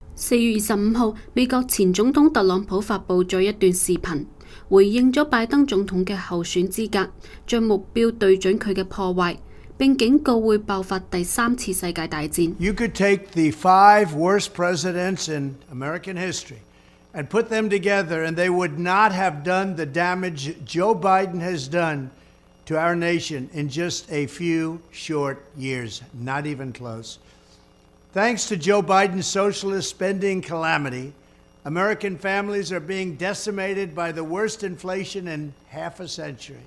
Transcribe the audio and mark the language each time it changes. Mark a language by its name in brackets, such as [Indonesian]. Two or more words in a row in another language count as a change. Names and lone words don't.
[Cantonese] 4月25號，美國前總統特朗普發布咗一段視頻，回應咗拜登總統嘅候選資格，將目標對準佢嘅破壞，並警告會爆發第三次世界大戰。 [English] You could take the 5 worst presidents in American history and put them together, and they would not have done the damage Joe Biden has done to our nation in just a few short years, not even close. Thanks to Joe Biden's socialist spending calamity, American families are being decimated by the worst inflation in half a century.